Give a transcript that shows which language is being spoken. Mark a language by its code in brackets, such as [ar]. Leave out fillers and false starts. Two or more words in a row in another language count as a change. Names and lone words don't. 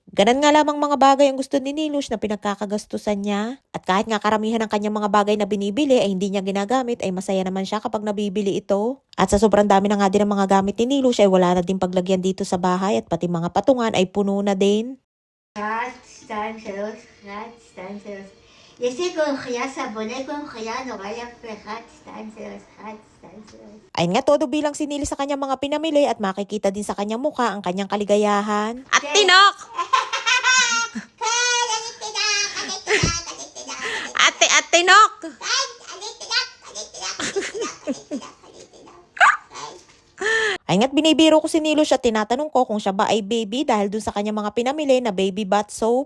[tl] Ganon nga lamang mga bagay ang gusto ni Nilush na pinagkakagastusan niya. At kahit nga karamihan ng kanyang mga bagay na binibili ay hindi niya ginagamit ay masaya naman siya kapag nabibili ito. At sa sobrang dami na nga din ng mga gamit ni Nilush ay wala na din paglagyan dito sa bahay at pati mga patungan ay puno na din. [he] 1, 2, 3, 1, 2, 3. יש לי קונכייה, סבוני קונכייה, נורא יפה, 1, 2, 3, 1, 2, 3. [tl] Ayun nga todo bilang sinili sa kanyang mga pinamili at makikita din sa kanyang mukha ang kanyang kaligayahan. [he] את תינוק! את תינוק! [tl] Ay nga't binibiro ko si Nilush at tinatanong ko kung siya ba ay baby dahil dun sa kanyang mga pinamili na [en] baby bath soap.